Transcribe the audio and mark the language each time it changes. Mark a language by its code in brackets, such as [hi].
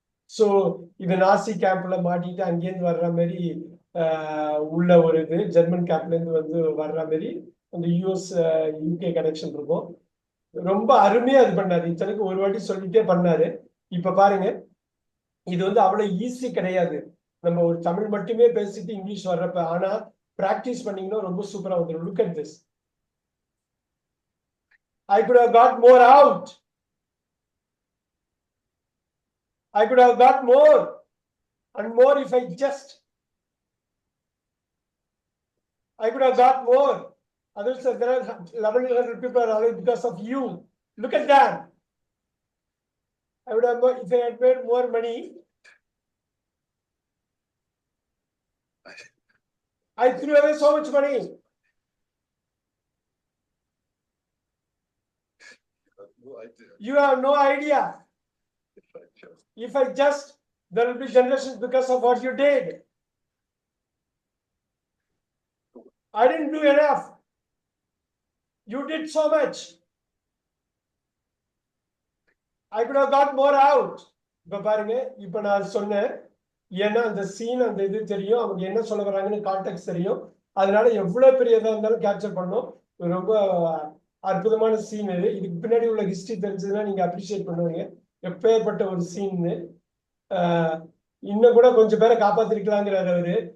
[ta] So இது நாசி கேம்ப்ல மாட்டிட்டு அங்கேருந்து வர்ற மாதிரி உள்ள ஒரு இது ஜெர்மன் கேம்ப்ல இருந்து வந்து வர்ற மாதிரி அந்த யூஎஸ் யூகே கனெக்ஷன் இருக்கும். ரொம்ப அருமையா இது பண்ணாரு. இத்தனைக்கு ஒரு வாட்டி சொல்லிட்டே பண்ணாரு. இப்ப பாருங்க, இது வந்து அவ்வளவு ஈஸி கிடையாது. நம்ம ஒரு தமிழ் மட்டுமே பேசிட்டு இங்கிலீஷ் வர்றப்ப, ஆனா பிராக்டிஸ் பண்ணீங்கன்னா ரொம்ப சூப்பரா வந்துடும். [en] Look at this. I could have got more out. I could have got more and more if I just. I could have got more. Others said there are 1,100 people are alive because of you. Look at that. I would have, if I had made more money, I threw away so much money. You have no idea. If I just, there will be generations because of what you did. I didn't do enough. You did so much. I could have got more out. [ta] இப்ப பாருங்க, இப்ப நான் சொன்னேன், ஏன்னா அந்த scene அந்த இது தெரியும், அவங்க என்ன சொல்ல வராங்கன்னு கான்டெக்ட் தெரியும், அதனால எவ்வளவு பெரிய இதா இருந்தாலும் கேப்சர் பண்ணும். ரொம்ப அற்புதமான சீன் இது. இதுக்கு பின்னாடி உள்ள ஹிஸ்டரி தெரிஞ்சதுன்னா நீங்க அப்ரிஷியேட் பண்ணுவீங்க. எப்பேற்பட்ட ஒரு சீன். இன்னும் கூட கொஞ்சம் பேரை காப்பாத்திருக்கலாங்கிறாரு அவரு.